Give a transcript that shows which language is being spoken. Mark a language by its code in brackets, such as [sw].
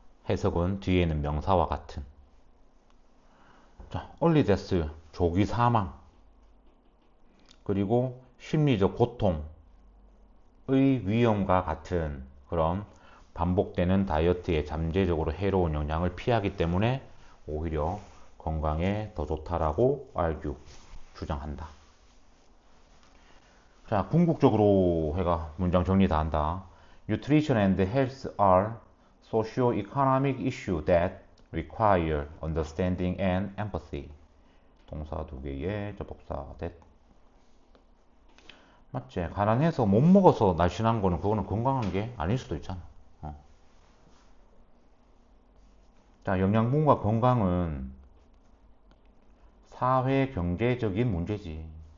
[ko] 해석은 뒤에는 명사와 같은 자, early death 조기 사망 그리고 심리적 고통의 위험과 같은 그런 반복되는 다이어트에 잠재적으로 해로운 영향을 피하기 때문에 오히려 건강에 더 좋다라고 argue 주장한다. 자, 궁극적으로 해가 문장 정리 다 한다. [en] Nutrition and health are socio-economic issues that require understanding and empathy. [ko] 동사 두 개의 접속사 that. 맞지? 가난해서 못 먹어서 날씬한 거는 그거는 건강한 게 아닐 수도 있잖아. 자, 영양분과 건강은 사회 경제적인 문제지.